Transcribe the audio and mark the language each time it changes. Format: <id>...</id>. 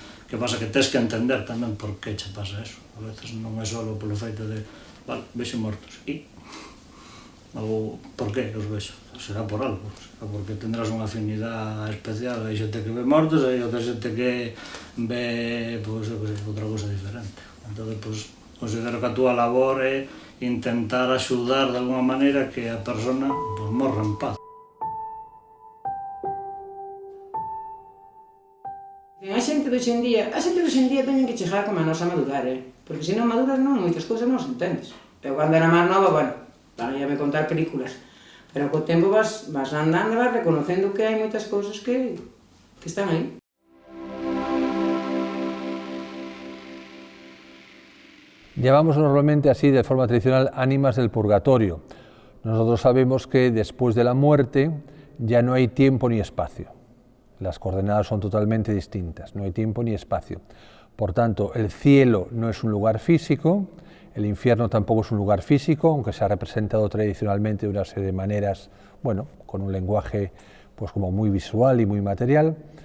<gl>Que pasa que tes que entender tamén por que che pasa eso. A veces non é só polo feito de, vale, vexo mortos, ou por que os vexo? Será por algo, será porque tendrás unha afinidade especial. Hai xente que ve mortos, hai outra xente que ve outra cosa diferente. Entón, considero que a túa labor é intentar axudar de alguma maneira que a persona morra en paz. A xente de hoxendía teñen que chegar como a nosa madurar, porque se non maduras non, moitas cousas non se entendes. Eu cando era máis nova, bueno, ia me contar películas, pero co tempo vas andando e vas reconocendo que hai moitas cousas que están aí.</gl> <es>Llamamos normalmente así, de forma tradicional, ánimas del purgatorio. Nosotros sabemos que después de la muerte ya no hay tiempo ni espacio. Las coordenadas son totalmente distintas, no hay tiempo ni espacio. Por tanto, el cielo no es un lugar físico, el infierno tampoco es un lugar físico, aunque se ha representado tradicionalmente de una serie de maneras, bueno, con un lenguaje pues como muy visual y muy material.</es>